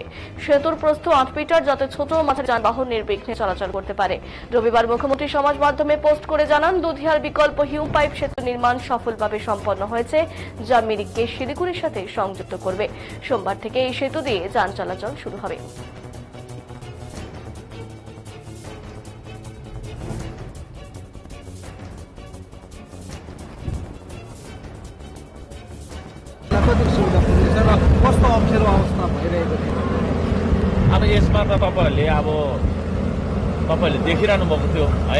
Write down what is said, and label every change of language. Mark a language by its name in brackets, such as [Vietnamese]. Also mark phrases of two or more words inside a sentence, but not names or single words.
[Bangla] সেতুর প্রস্থ 8 মিটার, যাতে ছোট ও মাঝারি যানবাহন নির্বিঘ্নে চলাচল করতে পারে। রবিবার মুখ্যমন্ত্রী সমাজ মাধ্যমে পোস্ট করে জানান, দুধিয়ার বিকল্প হিউম পাইপ সেতু নির্মাণ সফলভাবে সম্পন্ন হয়েছে, যা মিরিককে শিলিগুড়ির সাথে সংযুক্ত করবে। সোমবার থেকে এই সেতু দিয়ে যান চলাচল শুরু হবে। [Nepali] कस्तो अप्ठ्यारो अवस्था भइरहेको थियो। अब यसमा त तपाईँहरूले देखिरहनु भएको थियो है।